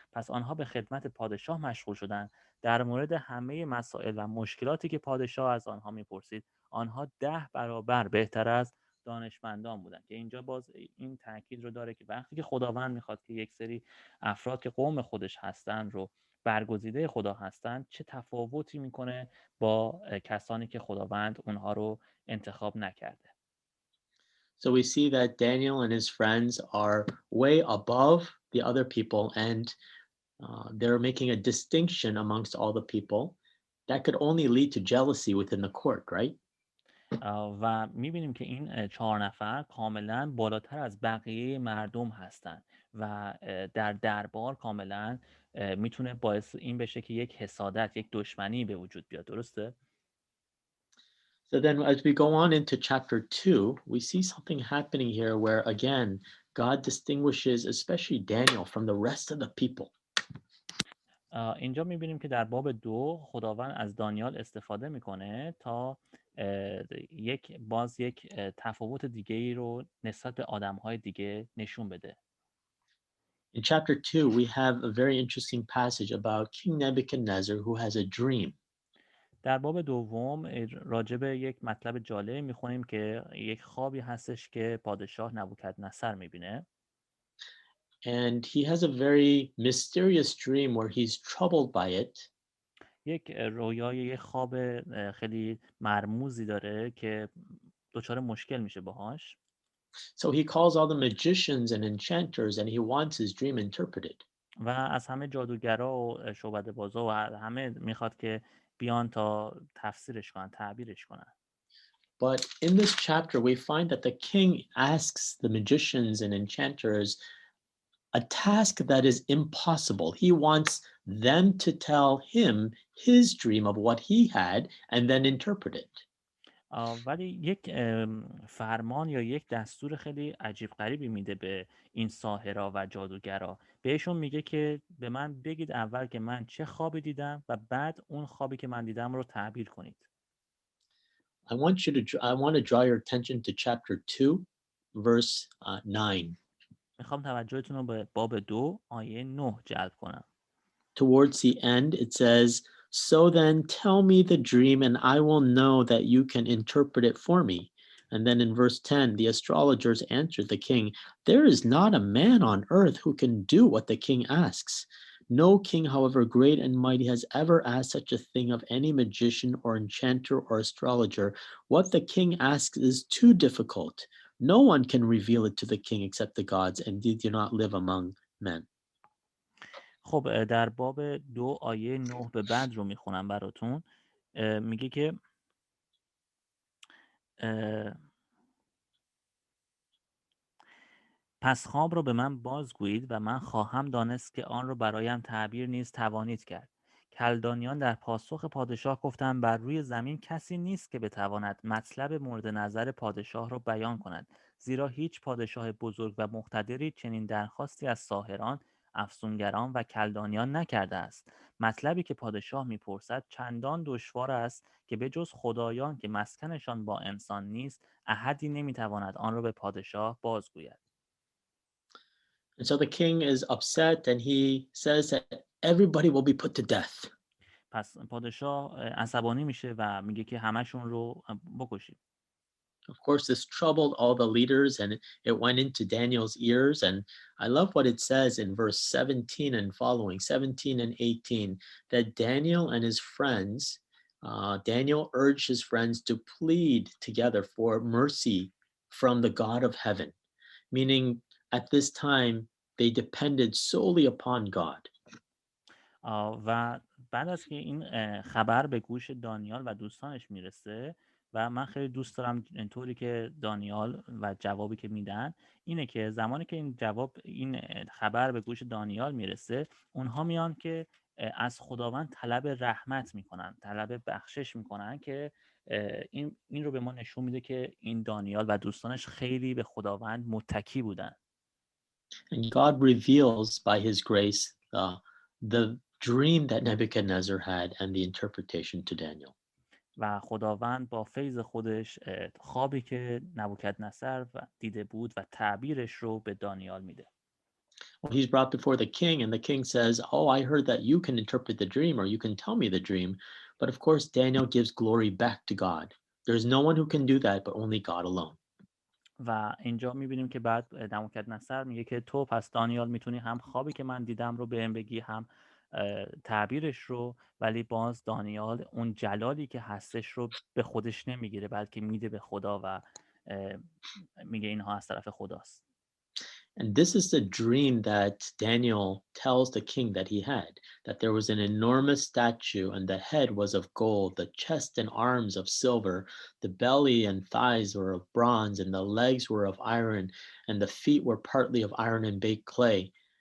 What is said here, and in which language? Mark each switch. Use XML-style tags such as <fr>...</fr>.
<fa>پس آنها به خدمت پادشاه مشغول شدند. در مورد همه مسائل و مشکلاتی که پادشاه از آنها میپرسید، آنها 10 برابر بهتر از دانشمندان بودند. که اینجا باز این تاکید رو داره که وقتی که خداوند میخواد که یک سری افراد که قوم خودش هستن رو برگزیده خدا هستن، چه تفاوتی میکنه با کسانی که خداوند اونها رو انتخاب نکرده.</fa> <en>So we see that Daniel and his friends are way above the other people, and they're making a distinction amongst all the people that could only lead to jealousy within the court, right?</en> <fa>و میبینیم که این 4 نفر کاملا بالاتر از بقیه مردم هستن و در دربار کاملا میتونه باعث این بشه که یک حسادت، یک دشمنی به وجود بیاد. درسته؟</fa> <en>So then as we go on into chapter 2, we see something happening here where again, God distinguishes especially Daniel from the rest of the people.</en> <fa>اینجا میبینیم که در باب 2 خداوند از دانیال استفاده میکنه تا یک تفاوت دیگه ای رو نسبت به آدم‌های دیگه نشون بده.</fa> <en>In chapter 2, we have a very interesting passage about King Nebuchadnezzar who has a dream.</en> <fa>در باب دوم راجع به یک مطلب جالب میخونیم که یک خوابی هستش که پادشاه نبوکدنصر میبینه.</fa> <en>and he has a very mysterious dream where he's troubled by it.</en> <fa>یک رویای یک خواب خیلی مرموزی داره که دچار مشکل میشه باهاش.</fa> <en>So he calls all the magicians and enchanters and he wants his dream interpreted.</en> <fa>و از همه جادوگرا و شعبده بازا و همه میخواد که بیان تا تفسیرش کنن، تعبیرش کنن.</fa> <en>But in this chapter, we find that the king asks the magicians and enchanters a task that is impossible. He wants them to tell him his dream of what he had and then interpret it.</en> <fa>ولی یک فرمان یا یک دستور خیلی عجیب غریبی میده به این ساحرا و جادوگرا. بهشون میگه که به من بگید اول که من چه خوابی دیدم و بعد اون خوابی که من دیدم رو تعبیر کنید.</fa> <en>I want to draw your attention to chapter 2, verse 9.</en> <fa>میخوام توجهتون رو به باب 2 آیه 9 جلب کنم.</fa> <en>Towards the end, it says, "So then tell me the dream, and I will know that you can interpret it for me." And then in verse 10, the astrologers answered the king, "There is not a man on earth who can do what the king asks. No king, however great and mighty, has ever asked such a thing of any magician or enchanter or astrologer. What the king asks is too difficult. No one can reveal it to the king except the gods, and they do not live among men."</en> <fa>خب در باب 2 آیه 9 به بعد رو میخونم براتون. میگه که پس خواب را به من بازگویید و من خواهم دانست که آن را برایم تعبیر نیز توانید کرد. کلدانیان در پاسخ پادشاه گفتند بر روی زمین کسی نیست که بتواند مطلب مورد نظر پادشاه را بیان کند، زیرا هیچ پادشاه بزرگ و مقتدری چنین درخواستی از ساحران، افسونگران و کلدانیان نکرده است. مطلبی که پادشاه میپرسد چندان دشوار است که به جز خدایان که مسکنشان با انسان نیست، احدی نمیتواند آن را به پادشاه بازگوید.</fa> <en>And so the king is upset and he says that everybody will be put to death.</en> <fa>پس پادشاه عصبانی میشه و میگه که همشون رو بکشید.</fa> <en>Of course, this troubled all the leaders and it went into Daniel's ears. And I love what it says in verse 17 and following, 17 and 18, that Daniel and his friends, Daniel urged his friends to plead together for mercy from the God of heaven, meaning at this time they depended solely upon God.</en> <fa>و بعد از که این خبر به گوش دانیال و دوستانش میرسه و من خیلی دوست دارم اینطوری که دانیال و جوابی که میدن اینه که زمانی که این خبر به گوش دانیال میرسه، اونها میان که از خداوند طلب رحمت میکنن، طلب بخشش میکنن که این رو به ما نشون میده که این دانیال و دوستانش خیلی به خداوند متکی بودن.</fa> <en>And God reveals by his grace the dream that Nebuchadnezzar had and the interpretation to Daniel.</en> <fa>و خداوند با فیض خودش خوابی که نبوکدنصر دیده بود و تعبیرش رو به دانیال میده.</fa> <en>Well, he's brought before the king, and the king says, "Oh, I heard that you can interpret the dream, or you can tell me the dream." But of course, Daniel gives glory back to God. There's no one who can do that, but only God alone.</en> <fa>و اینجا میبینیم که بعد نبوکدنصر میگه که تو پس دانیال میتونی هم خوابی که من دیدم رو بهم بگی، هم تعبیرش رو، ولی باز دانیال اون جلالی که هستش رو به خودش نمیگیره بلکه میده به خدا و میگه اینها از طرف خداست.</fa> <en>And this is the dream that Daniel tells the king that he had, that there was an enormous statue, and the head was of gold, the chest and arms of silver, the belly and thighs were of bronze, and the legs were of iron, and the feet were partly of iron and baked clay.</en>